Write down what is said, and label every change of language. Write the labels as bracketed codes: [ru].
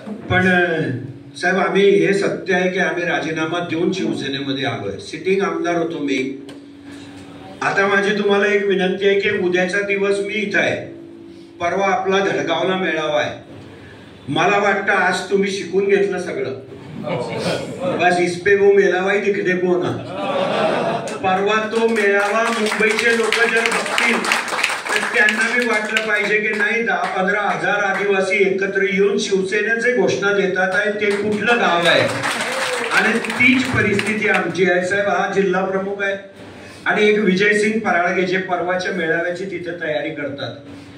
[mr] पण साहेब, आम्ही हे सत्य आहे की आम्ही राजीनामा देऊन शिवसेनेमध्ये आलोय। सिटिंग आमदार होतो मी। आता माझी तुम्हाला एक विनंती आहे की उद्याचा दिवस मी इथं आहे, परवा आपला धडगावला मेळावा आहे। मला वाटतं आज तुम्ही शिकून घेतलं सगळं। [hi] बस इसपे वो मेळावा ही दिखने को ना। [mr] परवा तो मेळावा मुंबईचे लोक जर बघतील तर त्यांना भी वाटलं पाहिजे की नाही 10-15 हजार आदिवासी एकत्र येऊन शिवसेनेचे घोषणा देतात आहे ते कुठलं गाव आहे। आणि तीच परिस्थिती आमची आहे साहेब। हा जिल्हा प्रमुख आहे आणि एक विजयसिंग पराळगे जे परवाच्या मेळाव्याची तिथे तयारी करतात।